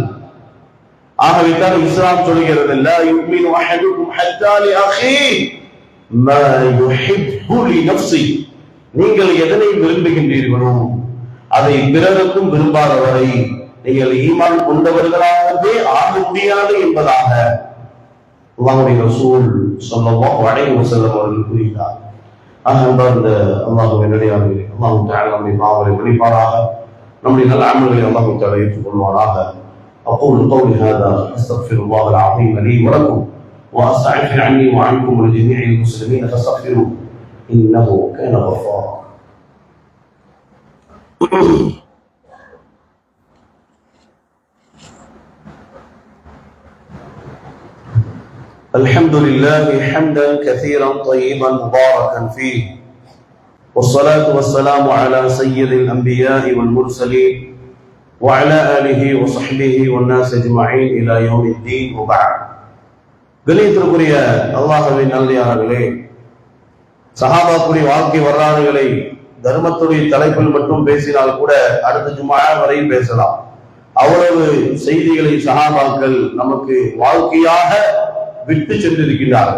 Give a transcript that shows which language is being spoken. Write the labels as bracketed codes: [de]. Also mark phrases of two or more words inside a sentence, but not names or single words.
[ta] ஆகவேதான் இஸ்லாம் சொல்கிறது, [ar] لا يؤمن أحدكم حتى لأخيه ما يحب لنفسه, [ta] நீங்கள் எதனை விரும்புகின்றீர்களோ அதை பிறருக்கும் விரும்பாதவரை நீங்கள் ஈமான் கொண்டவர்களாகவே ஆக முடியாது என்பதாக அல்லாஹ்வுடைய ரசூல் [ar] صلى الله عليه وسلم [ta] அவர்கள் கூறினார். அன்பார்ந்த அல்லாஹ்வின் நல்லடியார்களே, [ar] الله تعالى [ta] நம்முடைய பாவங்களை மன்னிப்பாராக, நம்முடைய நல்ல அமல்களை [ar] الله تعالى [ta] ஏற்றுக்கொள்வாராக. [ar] أقول قولي هذا أستغفر الله العظيم لي ولكم وأستغفر عني وعنكم ولجميع المسلمين فاستغفروه إنه كان غفارا. الحمد لله حمدا كثيرا طيبا مباركا فيه، والصلاة والسلام على سيد الأنبياء والمرسلين وعلى آله وصحبه والناس أجمعين إلى يوم الدين وبعد. [ta] கணியத்திற்குரிய அல்லாஹ்வின் நல்லடியார்களே, சஹாபாக்குடைய வாழ்க்கை வரலாறுகளை தர்மத்துடைய தலைப்பில் மட்டும் பேசினால் கூட அடுத்த ஜும்ஆ வரை பேசலாம். அவ்வளவு செய்திகளை சஹாபாக்கள் நமக்கு வாழ்க்கையாக விட்டு சென்றிருக்கிறார்கள்.